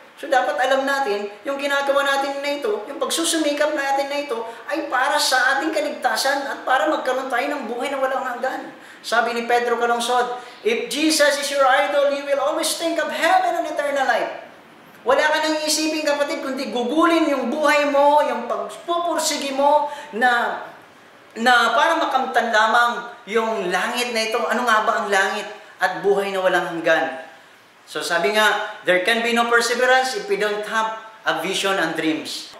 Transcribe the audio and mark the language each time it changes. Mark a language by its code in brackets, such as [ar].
[tl] So dapat alam natin, yung ginagawa natin na ito, yung pagsusumikap natin na ito, ay para sa ating kaligtasan at para magkaroon tayo ng buhay na walang hanggan. Sabi ni [en] Pedro Calungsod, if Jesus is your idol, you will always think of heaven and eternal life. [tl] Wala ka nang isipin, kapatid, kundi gugulin yung buhay mo, yung pagpupursigi mo na para makamtan lamang yung langit na ito. Ano nga ba ang langit at buhay na walang hanggan? [en] So [tl] sabi nga, [en] there can be no perseverance if we don't have a vision and dreams.